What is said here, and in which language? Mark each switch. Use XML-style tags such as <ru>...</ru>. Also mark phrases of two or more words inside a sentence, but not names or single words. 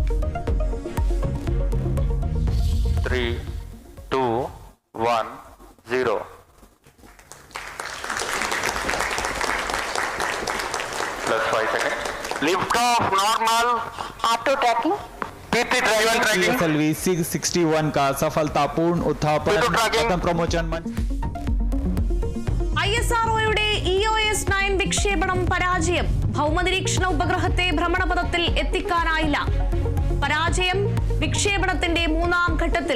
<en>3, 2, 1, 0. Plus 5 seconds. Lift off normal. Auto tracking. PT driver tracking.</en> <hi>PSLV 661 का सफलतापूर्ण उत्थापन प्रथम प्रमोचन मंच.</hi> <ml>ISROയുടെ EOS 9 വിക്ഷേപണം പരാജയം. ഭൗമനിരീക്ഷണ ഉപഗ്രഹത്തെ ഭ്രമണപഥത്തിൽ എത്തിക്കാനായില്ല. പരാജയം വിക്ഷേപണത്തിന്റെ 3ാം ഘട്ടത്തിൽ.</ml>